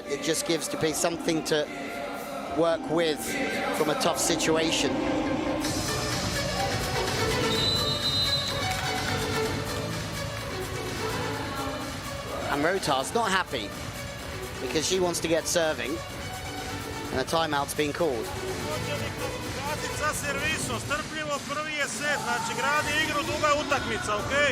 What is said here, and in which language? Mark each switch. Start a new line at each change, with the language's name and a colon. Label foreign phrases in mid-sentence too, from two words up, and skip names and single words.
English: It just gives Dupé something to work with from a tough situation. And Rotar's not happy because she wants to get serving, and a timeout's been called.
Serbian: Sa servisom, strpljivo, prvi je set, znači gradi igru, duga utakmica, okej?